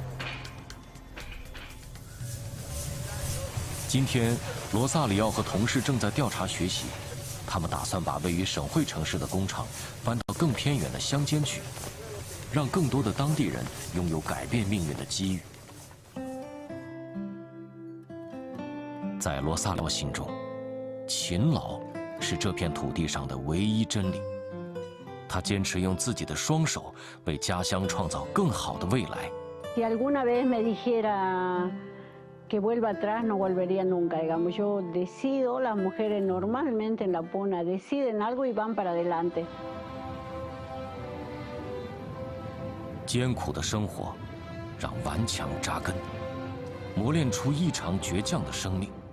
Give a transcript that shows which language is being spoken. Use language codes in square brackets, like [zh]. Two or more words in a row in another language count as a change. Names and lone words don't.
[zh] 今天，罗萨里奥和同事正在调查学习，他们打算把位于省会城市的工厂搬到更偏远的乡间去，让更多的当地人拥有改变命运的机遇。在罗萨里奥心中，勤劳是这片土地上的唯一真理。他坚持用自己的双手为家乡创造更好的未来。 [es] Si alguna vez me dijera que vuelva atrás, no volvería nunca. Digamos, yo decido, las mujeres normalmente en La Puna deciden algo y van para adelante. [zh] 艰苦的生活让顽强扎根，磨练出异常倔强的生命。